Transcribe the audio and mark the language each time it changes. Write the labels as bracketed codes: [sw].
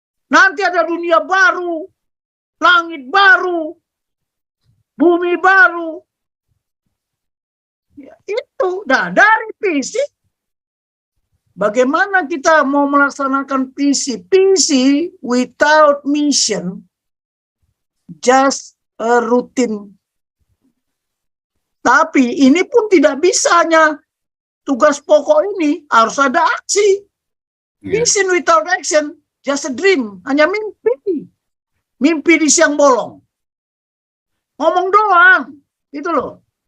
[id] Nanti ada dunia baru, langit baru, bumi baru. Ya, itu. Nah, dari visi, bagaimana kita mau melaksanakan visi? [en] Visi without mission, just a routine. [id] Tapi ini pun tidak bisa hanya tugas pokok ini, harus ada aksi. [en] Vision without action, just a dream, [id] hanya mimpi. Mimpi di siang bolong. Ngomong doang, itu loh.